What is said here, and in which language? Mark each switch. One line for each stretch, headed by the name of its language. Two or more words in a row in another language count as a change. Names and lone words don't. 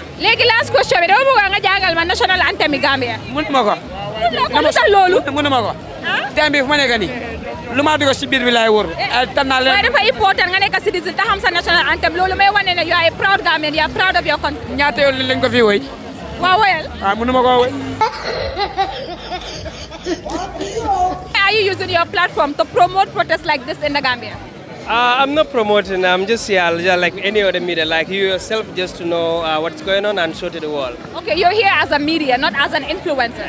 Wolof: léegi
English: last question
Wolof: bi dama bëgg nga jàngal ma
English: national anthem
Wolof: yi Gambia. mënuma ko. lu tax loolu. mënuma ko. temps bi fu ma nekk nii lu ma dugg si biir bi laay wóor. tànnaa leen waaye dafa important nga nekk citizen te xam sa national anthem loolu may wane ne
English: you are a proud Gambian, you are proud of your country.
Wolof: ñaata yoon lañ ko fi woy. waaw woyal. mënuma koo woy.
English: Are you using your platform to promote protests like this in the Gambia? I'm not promoting. I'm just here like any other media, like you yourself, just to know what's going on and show to the world. Okay, you're here as a media, not as an influencer.